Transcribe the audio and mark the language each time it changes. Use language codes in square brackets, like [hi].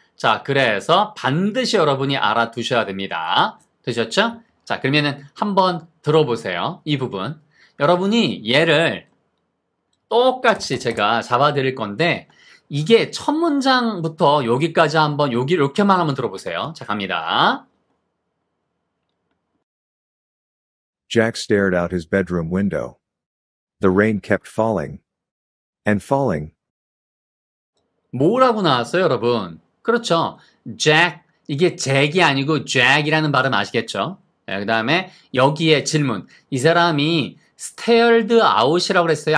[ko] 자, 그래서 반드시 여러분이 알아두셔야 됩니다. 되셨죠? 자, 그러면은 한번 들어보세요. 이 부분. 여러분이 얘를 똑같이 제가 잡아드릴 건데 이게 첫 문장부터 여기까지 한번 이렇게만 한번 들어보세요. 자, 갑니다. [en] Jack stared out his bedroom window. The rain kept falling and falling. [ko] 뭐라고 나왔어요, 여러분? 그렇죠. Jack, 이게 잭이 아니고 Jack이라는 발음 아시겠죠? 네, 그 다음에 여기에 질문. 이 사람이 [en] stared out [ko] 이라고 그랬어요?